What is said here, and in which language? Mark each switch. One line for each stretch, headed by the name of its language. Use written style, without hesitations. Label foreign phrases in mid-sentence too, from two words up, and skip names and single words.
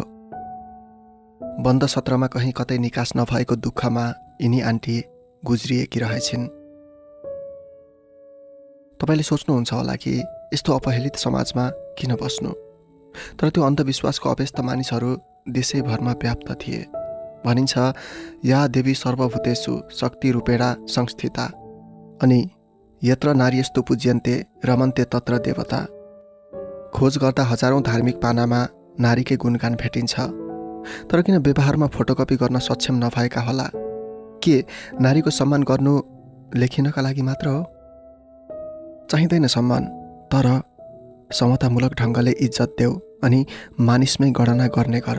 Nepali: बन्द सत्रमा कहीँ कतै निकास नभएको दुःखमा यिनी आन्टी गुज्रिएकी रहेछिन्। तपाईँले सोच्नुहुन्छ होला कि यस्तो अपहेलित समाजमा किन बस्नु? तर त्यो अन्धविश्वासको अभ्यस्त मानिसहरू देशैभरमा व्याप्त थिए।
Sanskrit: भनिन्छ या देवी सर्वभूतेषु शक्ति रूपेणा संस्थिता, अनि यत्र नार्यस्तु पूज्यन्ते रमन्ते तत्र देवता।
Nepali: खोज गर्दा हजारौं धार्मिक पानामा नारीकै गुणगान भेटिन्छ, तर किन व्यवहारमा फोटोकपी गर्न सक्षम नभएका होला? के नारीको सम्मान गर्नु लेखिनका लागि मात्र हो? चाहिँदैन सम्मान, तर समतामूलक ढङ्गले इज्जत देऊ अनि मानिसमै गणना गर्ने गर।